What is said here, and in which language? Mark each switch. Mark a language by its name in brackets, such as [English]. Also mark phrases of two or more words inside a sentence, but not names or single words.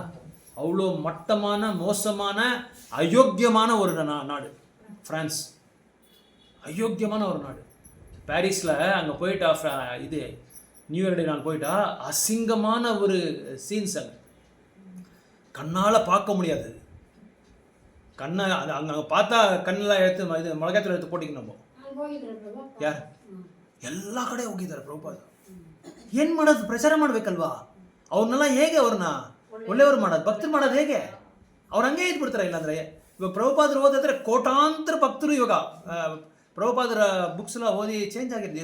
[Tamil] அவ்வளோ மட்டமான மோசமான அயோக்கியமான ஒரு நாடு ஃப்ரான்ஸ், அயோக்கியமான ஒரு நாடு. பாரிஸில் அங்கே போயிட்டா இது [English] New Year Day [Tamil] நாள் போயிட்டா அசிங்கமான ஒரு சீன்ஸ் அங்கே கண்ணால் பார்க்க முடியாது. அங்கே பார்த்தா கண்ணெல்லாம் எடுத்து இது மிளகாத்தூள் எடுத்து போட்டிக்கணும். [Kannada] ಯಾರು ಎಲ್ಲ ಕಡೆ ಹೋಗಿದ್ದಾರೆ ಪ್ರಭುಪಾದ. ಏನು ಮಾಡೋದು? ಪ್ರಚಾರ ಮಾಡಬೇಕಲ್ವಾ? ಅವ್ರನ್ನೆಲ್ಲ ಹೇಗೆ ಅವ್ರನ್ನ ಒಳ್ಳೆಯವ್ರು ಮಾಡೋದು, ಭಕ್ತರು ಮಾಡೋದು ಹೇಗೆ? ಅವ್ರು ಹಂಗೆ ಇದ್ಬಿಡ್ತಾರೆ. ಇಲ್ಲಾಂದರೆ ಇವಾಗ ಪ್ರಭುಪಾದರು ಓದಿದ್ರೆ ಕೋಟಾಂತರ ಭಕ್ತರು ಇವಾಗ ಪ್ರಭುಪಾದರ ಬುಕ್ಸ್ನ ಓದಿ ಚೇಂಜ್ ಆಗಿದ್ದಾರೆ.